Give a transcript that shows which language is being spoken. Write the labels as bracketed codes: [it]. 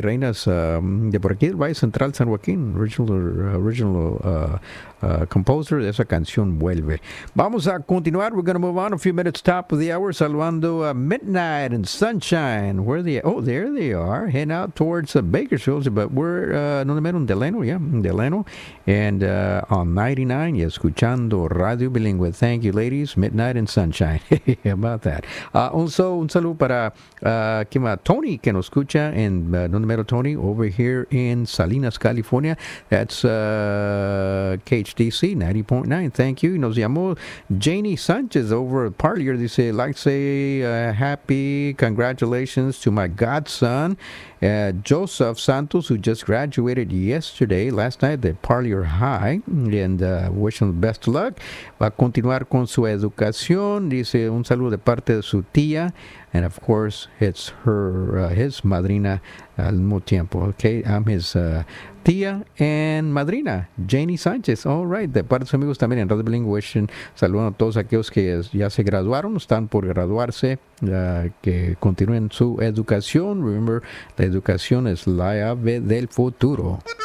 [es] Reina's de por aquí, el Valle Central, San Joaquín, [en] original composer [es] de esa canción Vuelve. Vamos a continuar. [en] We're going to move on a few minutes top of the hour, [es] saludando a [en] Midnight and Sunshine. Where are they? Oh, there they are, heading out towards Bakersfield, but we're [es] no de menos, [en] Delano, yeah, Delano, and on 99, [es] y escuchando Radio Bilingüe. [en] Thank you, ladies. Midnight and Sunshine. About that. Also, [es] un saludo para Tony, que nos escucha, [en] and [es] no de menos, [en] Tony, over here in Salinas, California. That's KHDC 90.9. Thank you. [es] Nos llamó Janie Sanchez over at Parlier. [en] They say, like, say happy congratulations to my godson, Joseph Santos, who just graduated yesterday, last night, at Parlier High, and wish him the best luck. [es] Va a continuar con su educación. Dice, un saludo de parte de su tía. [en] And, of course, it's his madrina [es] al mismo tiempo. [en] Okay, I'm his tía and madrina, Janie Sanchez. [es] All right, de parte de sus amigos también en Radio Bilingüe. Saludando a todos aquellos que ya se graduaron, están por graduarse, que continúen su educación. Remember, la educación es la llave del futuro.